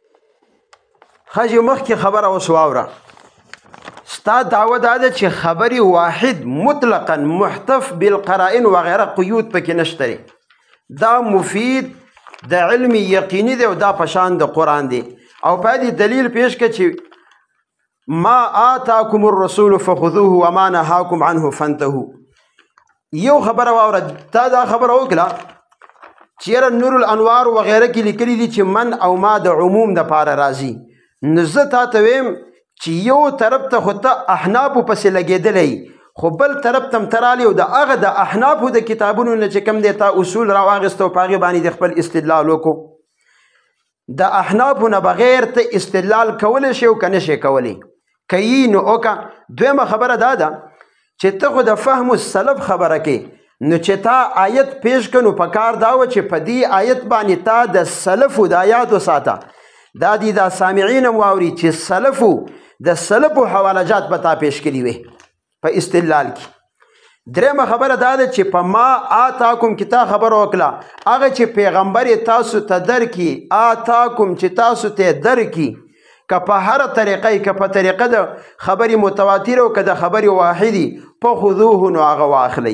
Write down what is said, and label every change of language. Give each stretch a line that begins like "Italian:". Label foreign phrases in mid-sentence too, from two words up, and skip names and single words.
Pashto: ښځې مخکې خبره اوس واوره. ستا دعوه دا ده چې خبرې واحد مطلقا محتف بالقرائن وغیره قیود پکې نشته دی. دا مفید د علم یقیني دی او دا پشان د قرآن دی. او په دې دلیل پیش کړه چې
Arabic: ما آتاکم الرسول فخذوه وما نهاکم عنه فانتهوا.
Pashto: یو خبره واوره تا دا خبره وکړه چې یاره نور الانوار وغیره کې لیکلي دي چې من او ما د عموم دپاره راځي. نو زه تا ته ویم چې یو طرف ته خو ته احنافو پسې لګېدلی خو بل طرف ته هم ته رالی او د هغه د احنافو د کتابونو نه چې کوم دی تا اصول راواخیسته او په هغې باندې د خپل استدلال وکړو. د احنافو نه بغیر ته استدلال کولی شي او که نه شي کولی که یي نو وکړه. دویمه خبره دا ده چې ته خو د
Arabic: فهم السلف
Pashto: خبره کې نو چې تا آیت پیش کړه نو په کار دا وه چې په دې آیت باندې تا د سلفو د آیاتو ساته دا دي دا سامعین هم واوري چې سلفو د سلفو حواله جات به تا پیش کړي وي په استدلال کې. درېمه خبره دا ده چې په
Arabic: ما آتاکم
Pashto: کې تا خبره وکړه هغه چې پیغمبر تاسو ته درکړي آتاکم چې تاسو ته درکړي که په هره طریقه که په طریقه د خبرې متواتره او که د خبرې واحدي فخذوه نو هغه واخلئ.